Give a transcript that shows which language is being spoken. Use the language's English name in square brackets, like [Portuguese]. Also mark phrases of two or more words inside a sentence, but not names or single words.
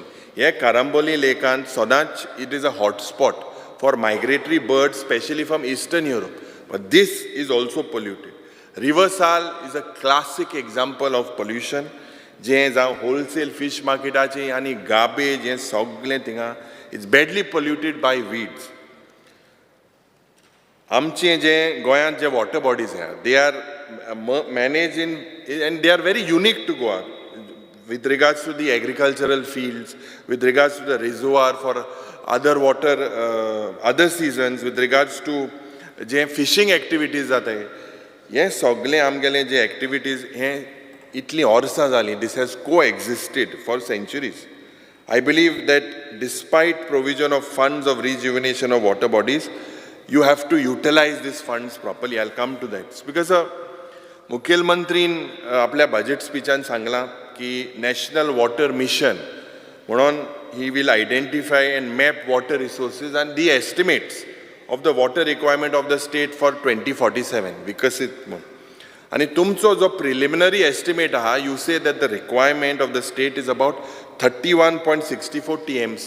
[English] Yeah, Karamboli Lake and Sodach, it is a hot spot for migratory birds, especially from Eastern Europe. But this is also polluted. River Sal is a classic example of pollution. [Konkani] Jens a [English] wholesale fish market [Konkani] ache ani [English] garbage and [Konkani] sogle thinga. [English] It's badly polluted by weeds. [Konkani] Amche je Goyan je [English] water bodies hai, they are managed in, and they are very unique to Goa with regards to the agricultural fields, with regards to the reservoir for other water, other seasons, with regards to [Konkani] जे फिशिंग एक्टिविटीज जाता है, ये सगळे आमगेले जे एक्टिविटीज हे इतली वर्सां जाली. [English] This has coexisted for centuries. I believe that despite provision of funds of rejuvenation of water bodies, you have to utilize these funds properly. I'll come to that. Because [Konkani] मुखेलमंत्रीन आपल्या बजेट स्पीचान सांगला की नॅशनल वॉटर मिशन म्हणून [English] he will identify and map water resources and the estimates of the water requirement of the state for 2047. Vikasit. And [Konkani] tumcho jo preliminary estimate aha, [English] you say that the requirement of the state is about 31.64 TMC.